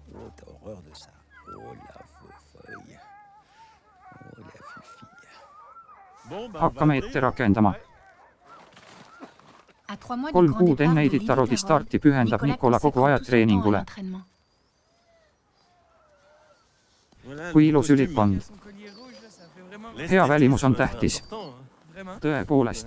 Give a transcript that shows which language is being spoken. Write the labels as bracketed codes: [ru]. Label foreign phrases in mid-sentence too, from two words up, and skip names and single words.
[fr] Oh, t'as horreur de ça. Oh, la feuille. Oh, la fufille. [et] Hakkame ette rakendama. 3 kuud enne Iditarodi starti pühendab Nicolas kogu aja treeningule. Kui ilus ülikond. Hea välimus on tähtis. Tõepoolest.